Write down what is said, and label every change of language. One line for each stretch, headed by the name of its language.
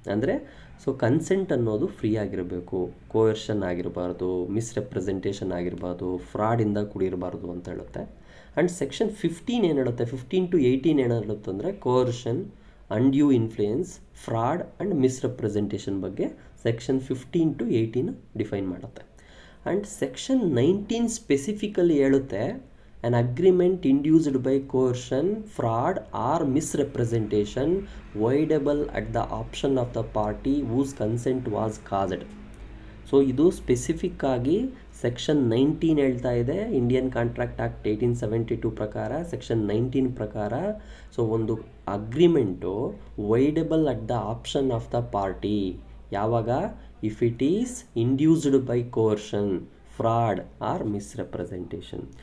Kannada: ಅಂದರೆ so consent ಅನ್ನೋದು free ಆಗಿರಬೇಕು, ಕೋಯರ್ಷನ್ ಆಗಿರಬಾರ್ದು, ಮಿಸ್ರೆಪ್ರೆಸೆಂಟೇಷನ್ ಆಗಿರಬಾರ್ದು, ಫ್ರಾಡಿಂದ ಕೂಡಿರಬಾರ್ದು ಅಂತ ಹೇಳುತ್ತೆ. ಆ್ಯಂಡ್ ಸೆಕ್ಷನ್ 15 ಏನು ಹೇಳುತ್ತೆ, 15 to 18 ಏನು ಹೇಳುತ್ತೆ ಅಂದರೆ coercion, undue influence, fraud and ಮಿಸ್ರೆಪ್ರೆಸೆಂಟೇಷನ್ ಬಗ್ಗೆ ಸೆಕ್ಷನ್ 15 to 18 ಡಿಫೈನ್ ಮಾಡುತ್ತೆ.
English: and
Kannada: ಸೆಕ್ಷನ್ 19 ಸ್ಪೆಸಿಫಿಕಲಿ ಹೇಳುತ್ತೆ,
English: an agreement induced by coercion, fraud or misrepresentation voidable at the option of the party whose consent was caused.
Kannada: So ಇದು specific ಆಗಿ section 19 ಹೇಳ್ತಾ ಇದೆ. Indian contract act 1872 ಪ್ರಕಾರ section 19 ಪ್ರಕಾರ so ಒಂದು agreement
English: voidable at the option of the party
Kannada: ಯಾವಾಗ,
English: If it is induced by coercion, fraud or misrepresentation.